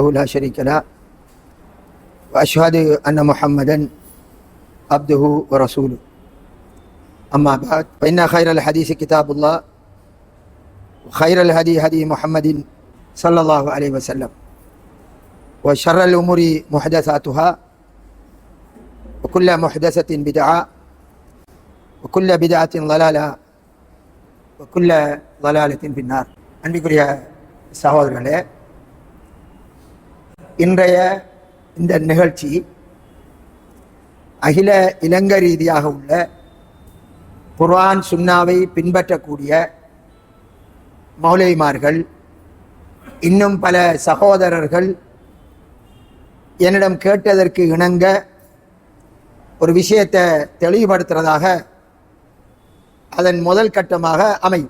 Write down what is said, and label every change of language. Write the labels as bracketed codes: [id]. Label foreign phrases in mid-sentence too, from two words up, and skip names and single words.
[ar] لا شريك له وأشهد أن محمدا عبده ورسوله أما بعد فإن خير الحديث كتاب الله وخير الهدي هدي محمد صلى الله عليه وسلم وشر الأمور محدثاتها وكل محدثة بدعة وكل بدعة ضلالة وكل ضلالة في النار. [ta] அன்பிற்குரிய சகோதரர்களே, இன்றைய இந்த நிகழ்ச்சி அகில இலங்கை ரீதியாக உள்ள குர்ஆன் சுன்னாவை பின்பற்றக்கூடிய மௌலைமார்கள், இன்னும் பல சகோதரர்கள் என்னிடம் கேட்டதற்கு இணங்க ஒரு விஷயத்தை தெளிவுபடுத்துறதாக அதன் முதல் கட்டமாக அமையும்.